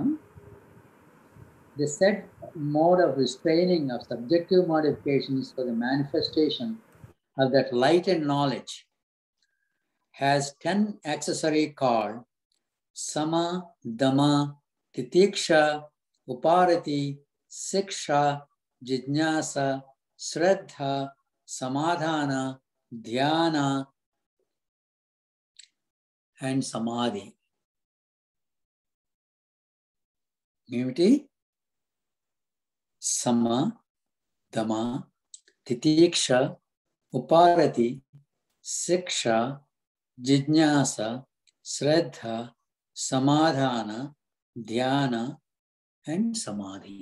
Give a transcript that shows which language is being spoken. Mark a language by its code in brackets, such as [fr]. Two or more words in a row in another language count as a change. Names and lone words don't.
[en] The said mode of restraining of subjective modifications for the manifestation of that light and knowledge has 10 accessory called Sama, Dama, Titiksha, Uparati, Siksha, Jijnasa, Shraddha, Samadhana, Dhyana, and Samadhi. [te] ఏమిటి? సమ, దమ, తితీక్ష, ఉపారతి, శిక్ష, జిజ్ఞాస, శ్రద్ధ, సమాధాన, ధ్యాన అండ్ సమాధి.